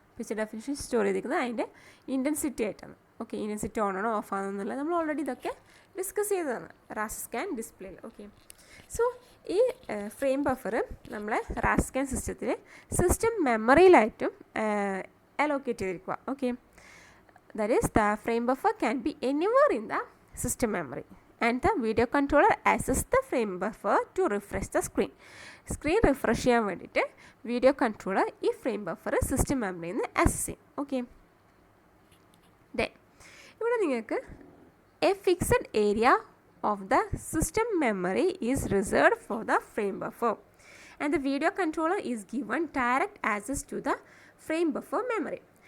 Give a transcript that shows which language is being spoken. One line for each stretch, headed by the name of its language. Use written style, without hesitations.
Malayalam: Picture definition store ചെയ്തിരിക്കുന്നത് അതിൻ്റെ intensity ആയിട്ടാണ്. ഓക്കെ, ഇൻറ്റൻസിറ്റി ഓൺ ആണോ ഓഫ് ആണോ എന്നുള്ളത് നമ്മൾ ഓൾറെഡി ഇതൊക്കെ ഡിസ്കസ് ചെയ്തതാണ് റാസ്റ്റർ സ്കാൻ ഡിസ്പ്ലേയിൽ. ഓക്കെ, സോ ഈ ഫ്രെയിം ബഫർ നമ്മളെ റാസ്റ്റർ സ്കാൻ സിസ്റ്റത്തിൽ സിസ്റ്റം മെമ്മറിയിലായിട്ടും അലോക്കേറ്റ് ചെയ്തിരിക്കുക.
English: Okay, that is the frame buffer can be anywhere in the system memory and the video controller access the frame buffer to refresh the screen.
Malayalam: Screen refresh ചെയ്യാൻ വേണ്ടിയിട്ട് video controller ഈ frame buffer system മെമ്മറിയിൽ നിന്ന് access ചെയ്യും.
English: okay, then
Malayalam: ഇവിടെ നിങ്ങൾക്ക്
English: A fixed area of the system memory is reserved for the frame buffer and the video controller is given direct access to the frame buffer memory.